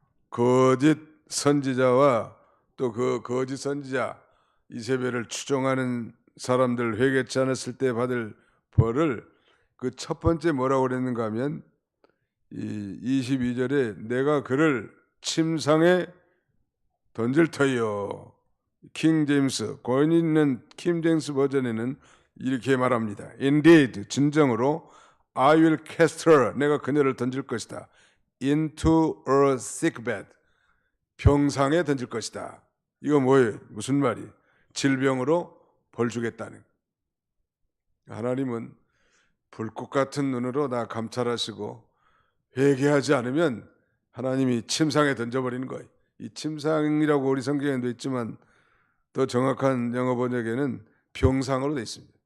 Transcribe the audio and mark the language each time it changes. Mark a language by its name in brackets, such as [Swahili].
[Korean] 거짓 선지자와 또 그 거짓 선지자 이세벨을 추종하는 사람들 회개치 않았을 때 받을 벌을 그 첫 번째 뭐라고 그랬는가 하면 이 22절에 내가 그를 침상에 던질 터이요. 킹 제임스 권위 있는 킹 제임스 버전에는 이렇게 말합니다. [English] Indeed [Korean] 진정으로 [English] I will cast her [Korean] 내가 그녀를 던질 것이다. [English] Into a sick bed [Korean] 병상에 던질 것이다. 이거 뭐예요? 무슨 말이? 질병으로 벌 주겠다는. 하나님은 불꽃 같은 눈으로 나 감찰하시고 회개하지 않으면 하나님이 침상에 던져버리는 거예요. 이 침상이라고 우리 성경에도 있지만 더 정확한 영어 번역에는 병상으로 되어 있습니다.